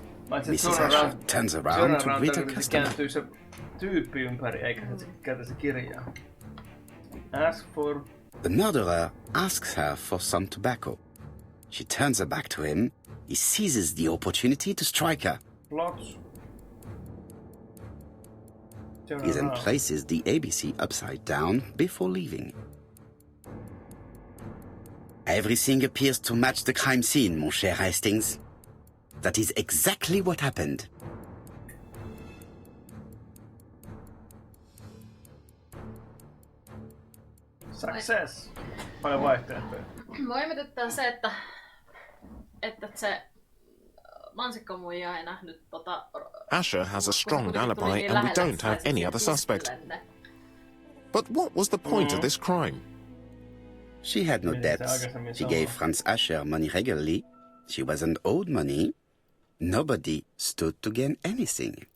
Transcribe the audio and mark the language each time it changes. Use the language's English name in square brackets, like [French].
[English] Mrs. Asher turns around to greet a customer. [Finnish] Kääntyy se tyyppi ympäri, eikä se käytä se kirjaa. [English] Ask for... The murderer asks her for some tobacco. She turns her back to him. He seizes the opportunity to strike her. Plots. He then places the ABC upside down before leaving. Everything appears to match the crime scene, [French] mon cher [English] Hastings. That is exactly what happened. Success. [Finnish] Paljon vaihtoehtoja. Mua ihmetyttää se, että se mansikkamuija ei nähnyt [English] Asher has a strong alibi and we don't have any other suspect. But what was the point of this crime? She had no debts. She gave Franz Asher money regularly. She wasn't owed money. Nobody stood to gain anything.